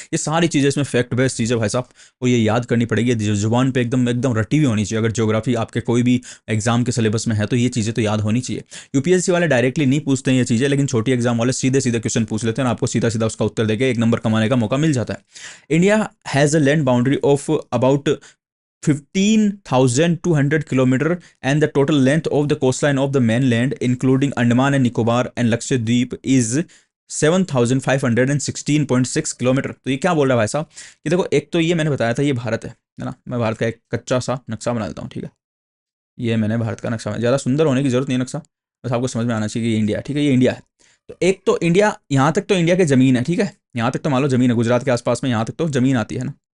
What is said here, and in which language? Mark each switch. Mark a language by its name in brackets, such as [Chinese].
[Hindi] ये सारी चीज़ें इसमें फैक्ट बेस्ड चीज़ें भाई साहब, और ये याद करनी पड़ेगी, जुबान पे एकदम एकदम रटी हुई होनी चाहिए। अगर ज्योग्राफी आपके कोई भी एग्जाम के सिलेबस में है तो ये चीज़ें तो याद होनी चाहिए। यूपीएससी वाले डायरेक्टली नहीं पूछते हैं ये चीज़ें, लेकिन छोटी एग्जाम वाले सीधे सीधे क्वेश्चन पूछ लेते हैं, आपको सीधा सीधा उसका उत्तर देके 1 नंबर कमाने का मौका मिल जाता है। [English] India has a land boundary of about 15,200 kilometer and the total length of the coastline of the mainland including Andaman and Nicobar and Lakshadweep is 7,516.6 kilometre. [Hindi] तो ये क्या बोल रहा है भाई साहब कि देखो, एक तो ये मैंने बताया था ये भारत है ना, मैं भारत का एक कच्चा सा नक्शा बना देता हूँ, ठीक है। ये मैंने भारत का नक्शा, ज़्यादा सुंदर होने की जरूरत नहीं है नक्शा, बस आपको समझ में आना चाहिए कि ये इंडिया है, ठीक है, ये इंडिया है। तो एक तो इंडिया, यहाँ तक तो इंडिया की जमीन है, ठीक है, यहाँ तक तो मान लो जमीन है, गुजरात के आसपास में यहाँ तक तो जमीन आती है ना।